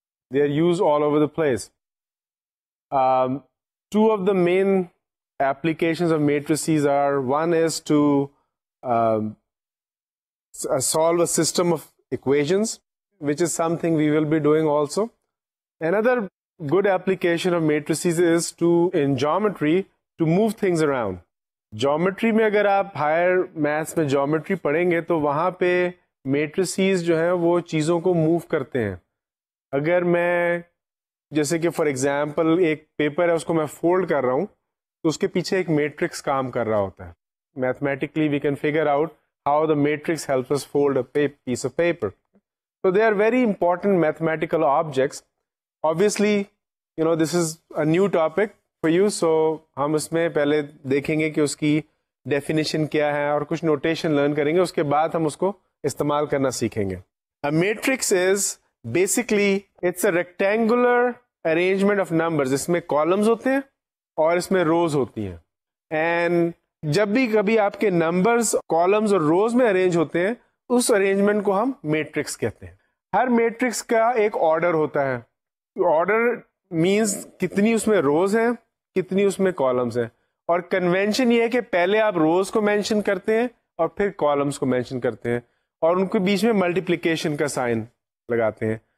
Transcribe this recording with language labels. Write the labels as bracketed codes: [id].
[en] They are used all over the place. Two of the main applications of matrices are, one is to solve a system of equations, which is something we will be doing also. Another good application of matrices is in geometry, to move things around. [ur] Geometry میں اگر آپ higher maths میں geometry پڑھیں گے تو وہاں پہ matrices جو ہیں وہ چیزوں کو موو کرتے ہیں. اگر میں جیسے کہ [en] for example [ur] ایک پیپر ہے اس کو میں فولڈ کر رہا ہوں تو اس کے پیچھے ایک میٹرکس کام کر رہا ہوتا ہے. [en] Mathematically we can figure out how the matrix helps us fold a piece of paper. So they are very important mathematical objects. Obviously, this is a new topic for you, so [ur] ہم اس میں پہلے دیکھیں گے کہ اس کی definition کیا ہے اور کچھ نوٹیشن لرن کریں گے, اس کے بعد ہم اس کو استعمال کرنا سیکھیں گے. [en] A matrix is basically it's a rectangular arrangement of numbers. [ur] اس میں کالمز ہوتے ہیں اور اس میں روز ہوتی ہیں. اینڈ جب بھی کبھی آپ کے نمبرز کالمز اور روز میں ارینج ہوتے ہیں اس ارینجمنٹ کو ہم میٹرکس کہتے ہیں. ہر میٹرکس کا ایک آرڈر ہوتا ہے. آرڈر مینس کتنی اس میں روز ہیں, کتنی اس میں کالمز ہیں, اور کنونشن یہ ہے کہ پہلے آپ روز کو مینشن کرتے ہیں اور پھر کالمز کو مینشن کرتے ہیں اور ان کے بیچ میں ملٹیپلیکیشن کا سائن لگاتے ہیں.